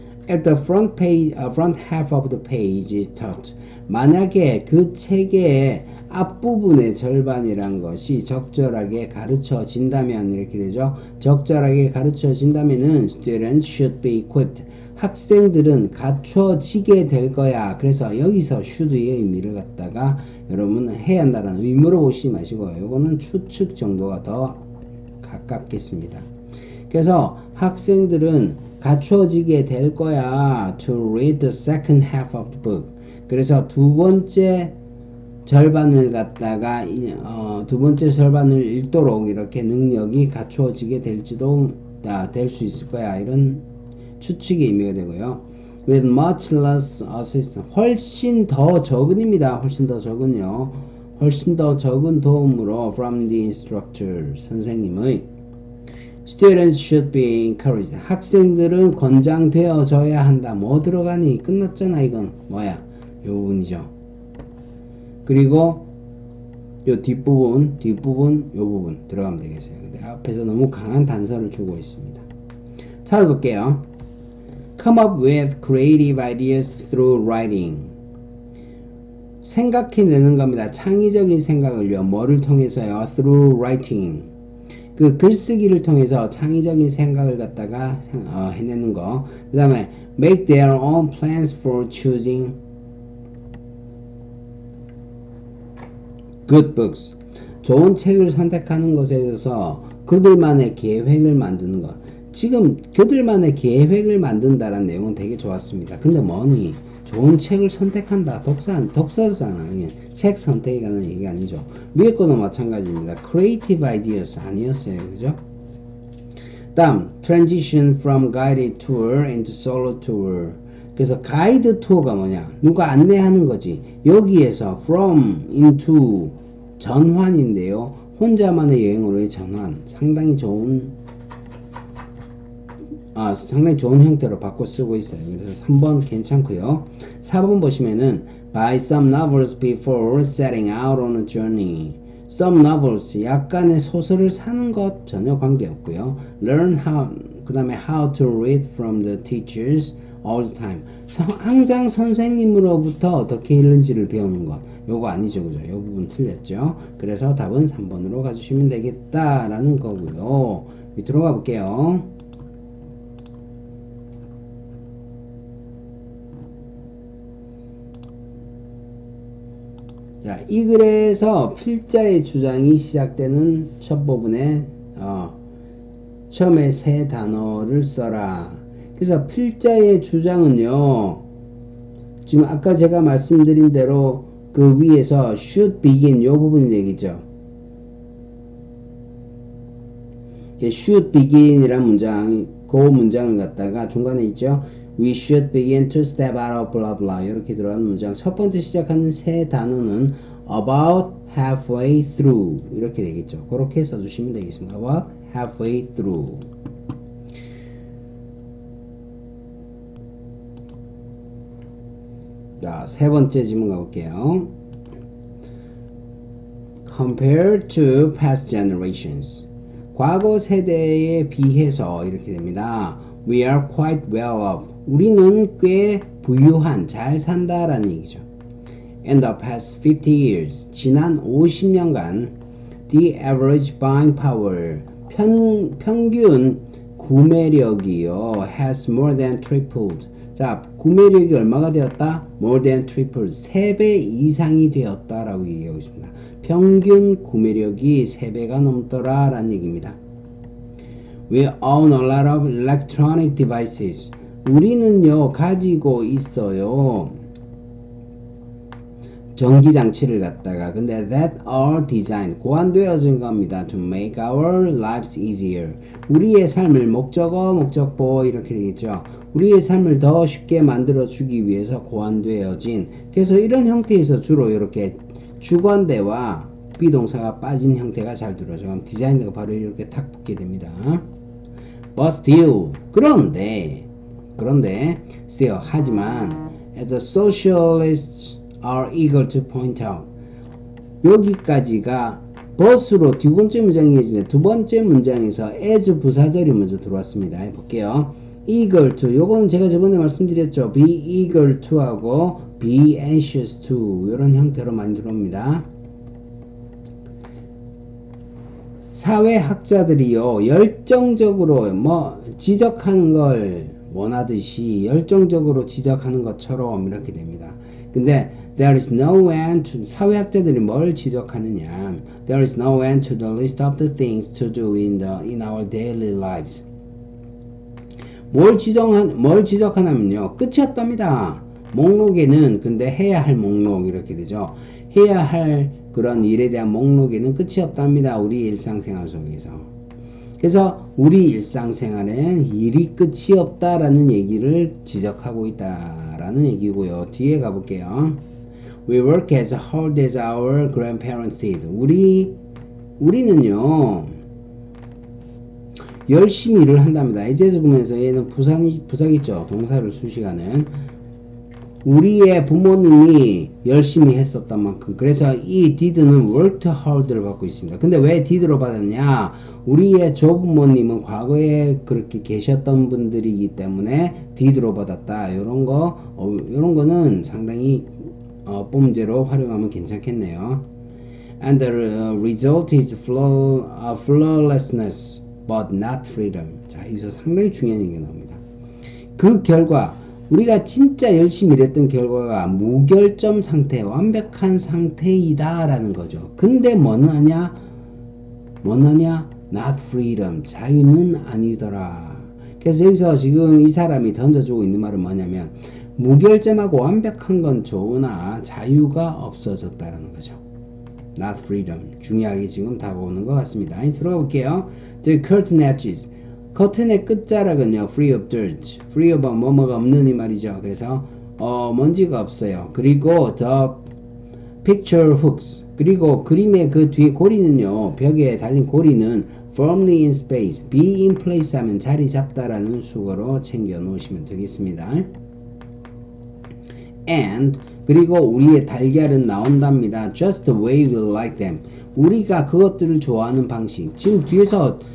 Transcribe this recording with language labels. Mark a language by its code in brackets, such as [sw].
[en] At the front page, front half of the page is taught. [ko] 만약에 그 책의 앞부분의 절반이란 것이 적절하게 가르쳐진다면 이렇게 되죠. 적절하게 가르쳐진다면은 [en] students should be equipped. [ko] 학생들은 갖춰지게 될 거야. 그래서 여기서 should의 의미를 갖다가 여러분은 해야 한다는 의무로 보시지 마시고요. 이거는 추측 정도가 더 가깝겠습니다. 그래서 학생들은 갖춰지게 될 거야. [en] to read the second half of the book. [ko] 그래서 두 번째 절반을 갖다가 두 번째 절반을 읽도록 이렇게 능력이 갖추어지게 될지도 될 수 있을 거야. 이런 추측의 의미가 되고요. [en] with much less assistance. [ko] 훨씬 더 적은입니다. 훨씬 더 적은요. 훨씬 더 적은 도움으로 [en] from the instructor. [ko] 선생님의 [en] students should be encouraged. [ko] 학생들은 권장되어져야 한다. 뭐 들어가니? 끝났잖아. 이건 뭐야? 요 부분이죠. 그리고 요 뒷부분 요 부분 들어가면 되겠어요. 근데 앞에서 너무 강한 단서를 주고 있습니다. 찾아볼게요. [en] Come up with creative ideas through writing. [ko] 생각해내는 겁니다. 창의적인 생각을요. 뭐를 통해서요? [en] Through writing. [ko] 그 글쓰기를 통해서 창의적인 생각을 갖다가 해내는 거. 그 다음에 [en] make their own plans for choosing good books. [ko] 좋은 책을 선택하는 것에 대해서 그들만의 계획을 만드는 것. 지금 그들만의 계획을 만든다라는 내용은 되게 좋았습니다. 근데 뭐니? 좋은 책을 선택한다. 독서잖아. 책 선택이 가는 얘기가 아니죠. 위에 거도 마찬가지입니다. [en] creative ideas [ko] 아니었어요. 그죠? 다음, [en] transition from guided tour into solo tour. [ko] 그래서 가이드 투어가 뭐냐? 누가 안내하는 거지. 여기에서 from into 전환인데요. 혼자만의 여행으로의 전환. 상당히 좋은 형태로 바꿔 쓰고 있어요. 그래서 3번 괜찮고요. 4번 보시면은 [en] by some novels before setting out on a journey. some novels [ko] 약간의 소설을 사는 것 전혀 관계없고요. [en] learn how [ko] 그 다음에 [en] how to read from the teachers all the time. [ko] 항상 선생님으로부터 어떻게 읽는지를 배우는 것. 요거 아니죠, 그죠? 요 부분 틀렸죠. 그래서 답은 3번으로 가주시면 되겠다라는 거고요. 밑으로 가볼게요. 자, 이 글에서 필자의 주장이 시작되는 첫 부분에 처음에 세 단어를 써라. 그래서 필자의 주장은요, 지금 아까 제가 말씀드린 대로 그 위에서 should begin 요 부분이 되겠죠. should begin 이란 문장, 그 문장을 갖다가 중간에 있죠. [en] We should begin to step out of blah blah [ko] 이렇게 들어가는 문장. 첫 번째 시작하는 세 단어는 [en] about halfway through [ko] 이렇게 되겠죠. 그렇게 써주시면 되겠습니다. [en] about halfway through. [ko] 자, 세 번째 질문 가볼게요. [en] Compared to past generations. [ko] 과거 세대에 비해서 이렇게 됩니다. [en] We are quite well off. [ko] 우리는 꽤 부유한, 잘 산다라는 얘기죠. [en] In the past 50 years. [ko] 지난 50년간 [en] the average buying power. [ko] 평균 구매력이요. [en] has more than tripled. [ko] 자, 구매력이 얼마가 되었다? [en] More than tripled. [ko] 3배 이상이 되었다라고 얘기하고 있습니다. 평균 구매력이 3배가 넘더라 라는 얘기입니다. [en] We own a lot of electronic devices. [ko] 우리는요, 가지고 있어요. 전기장치를 갖다가. 근데 [en] that are designed. [ko] 고안되어진 겁니다. [en] To make our lives easier. [ko] 우리의 삶을 목적어, 이렇게 되겠죠. 우리의 삶을 더 쉽게 만들어주기 위해서 고안되어진. 그래서 이런 형태에서 주로 이렇게 주관대와 비동사가 빠진 형태가 잘 들어오죠. 그럼 디자인드가 바로 이렇게 탁 붙게 됩니다. [en] But still, [ko] 그런데 [en] still, [ko] 하지만 [en] as the socialists are eager to point out. [ko] 여기까지가 but으로 두 번째 문장이 해주네. 두 번째 문장에서 as 부사절이 먼저 들어왔습니다. 볼게요. eager to, 요거는 제가 저번에 말씀드렸죠. be eager to 하고 be anxious to 이런 형태로 많이 들어옵니다. 사회학자들이요, 열정적으로 지적하는 걸 원하듯이 열정적으로 지적하는 것처럼 이렇게 됩니다. [en] 근데 there is no end to, [ko] 사회학자들이 뭘 지적하느냐? [en] There is no end to the list of the things to do in our daily lives. [ko] 뭘 지적하냐면요, 끝이 없답니다. 목록에는, 근데 해야 할 목록 이렇게 되죠. 해야 할 그런 일에 대한 목록에는 끝이 없답니다. 우리 일상생활 속에서. 그래서 우리 일상생활엔 일이 끝이 없다라는 얘기를 지적하고 있다라는 얘기고요. 뒤에 가볼게요. [en] We work as hard as our grandparents did. [ko] 우리는요, 열심히 일을 한답니다. 에제즈 보면서 얘는 부사겠죠. 동사를 수식하는. 우리의 부모님이 열심히 했었던 만큼. 그래서 이 did는 worked hard를 받고 있습니다. 근데 왜 did로 받았냐? 우리의 조부모님은 과거에 그렇게 계셨던 분들이기 때문에 did로 받았다. 요런 거는 상당히 문제로 활용하면 괜찮겠네요. [en] And the result is flawlessness, but not freedom. [ko] 자, 여기서 상당히 중요한 얘기가 나옵니다. 그 결과, 우리가 진짜 열심히 일했던 결과가 무결점 상태, 완벽한 상태이다 라는 거죠. 근데 뭐냐냐? [en] Not freedom. [ko] 자유는 아니더라. 그래서 여기서 지금 이 사람이 던져주고 있는 말은 뭐냐면, 무결점하고 완벽한 건 좋으나 자유가 없어졌다라는 거죠. [en] Not freedom. [ko] 중요하게 지금 다가오는 것 같습니다. 들어가 볼게요. [en] The curtain edges. [ko] 커튼의 끝자락은요, [en] free of dirt. [ko] free of 뭐뭐가 없는 이 말이죠. 그래서 먼지가 없어요. 그리고 [en] the picture hooks. [ko] 그리고 그림의 그 뒤에 고리는요, 벽에 달린 고리는 [en] firmly in space. [ko] be in place 하면 자리 잡다라는 수거로 챙겨 놓으시면 되겠습니다. [en] And [ko] 그리고 우리의 달걀은 나온답니다. [en] just the way we like them. [ko] 우리가 그것들을 좋아하는 방식. 지금 뒤에서